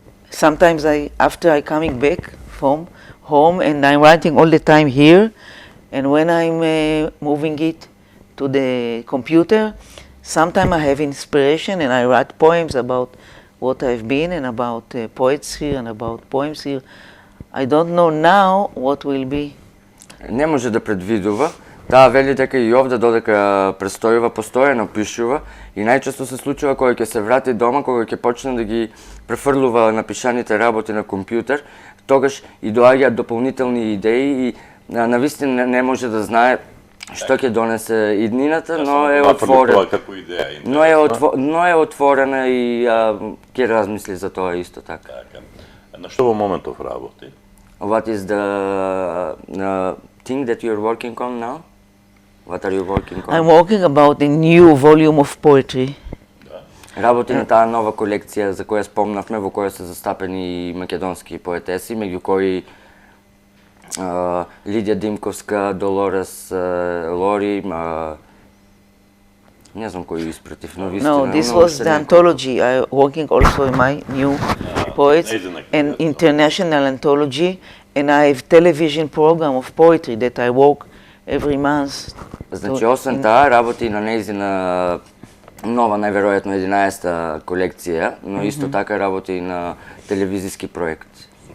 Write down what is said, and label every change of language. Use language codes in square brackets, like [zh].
[en] Sometimes after I coming back from home and I'm writing all the time here, and when I'm moving it to the computer, sometimes I have inspiration and I write poems about what I've been and about poets here and about poems here. I don't know now what will be. [mk] Не може да предвидува. Таа вели дека и овде додека престојува, постојано пишува и најчесто се случува кога ќе се врати дома, кога ќе почне да ги префрлува напишаните работи на компјутер, тогаш и доаѓаат дополнителни идеи и навистина не може да знае што ќе донесе иднината, но е Направи отворена. тоа како идеја. Но е отворена и ќе размисли за тоа исто така. Така. На што во моментов работи? What is the thing that you're working on now? What are you working on? I'm working about a new volume of poetry. Работи на таа нова колекција за која спомнавме, во која се застапени македонски поетеси, меѓу кои Лидија Димковска, Долорес Лори, не знам кој испратив, но вистина. [en] No, this was the anthology. I'm working also in my new poets, an international anthology, and I have television program of poetry that I work every month. [mk] Значи, освен таа, работи на нејзина нова, најверојатно 11-та колекција, но исто така работи и на телевизиски проект.